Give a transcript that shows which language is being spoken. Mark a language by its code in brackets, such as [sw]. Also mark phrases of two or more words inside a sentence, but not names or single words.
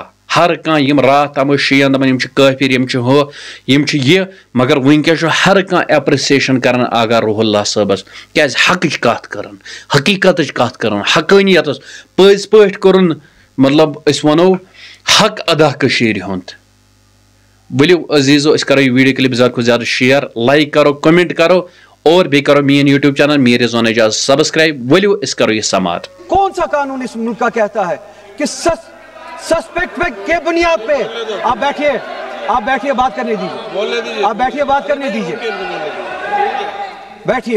[ks] हर कह यम रात तम शीन दपान यम काफिर यम यह, मगर वनकस हर कह एप्रिसिएशन कर आगा रुहुल्लाह साहबस क्या हकच कथ कर, हकीकत कथ कर, हकानियत पज पट कर, मतलब अस वनो हक अदा कशीर हुंद। वलियो अजीजो अस करो [en] video clip [ks] ज़्यादा को ज़्यादा शेयर, लाइक करो, कमेंट करो और भी करो मेन [en] YouTube channel [ks] मेरे जोन एजाज सब्सक्राइब। वलियो अस करो ये समात। [hi] कौन सा कानून इस मुल्क का कहता है कि सस्पेक्ट के बुनियाद पे आप बैठिए बात करने दीजिए, आप बैठिए बात करने दीजिए, बैठिए।